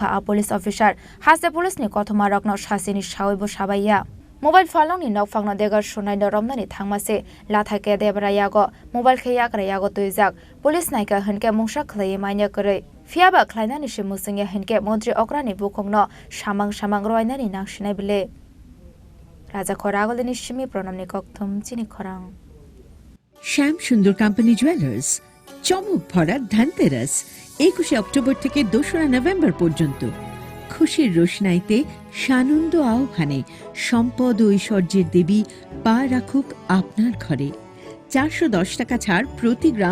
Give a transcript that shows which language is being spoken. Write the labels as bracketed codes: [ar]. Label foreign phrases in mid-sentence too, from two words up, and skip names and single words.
[trp] a [en] police officer [trp] hase police ni kothoma rokno shasini shawaibo sabaiya Mobile falong ni nok fangno degar sunai no romnani thangmase lathake debra yago mobile khe yakra yago tuizak police naika hunke mungsa khlai manya kore Fiaba Klainani Shimusinga Henke Montri Okrani Bukongno Shamang Shamang Roinani Nakshinabile Raja Khoragolini Shimi Pronamni Koktum Chini Khorang [bn] শ্যাম সুন্দর কোম্পানি জুয়েলার্স চমক ভরা ধানতেরাস 21 অক্টোবর থেকে 2রা নভেম্বর পর্যন্ত খুশির রোশনাইতে সানন্দ আহ্বানে সম্পদ ও ঐশ্বর্যের দেবী পা রাখুক আপনার ঘরে 410 টাকা ছাড় প্রতি গ্রাম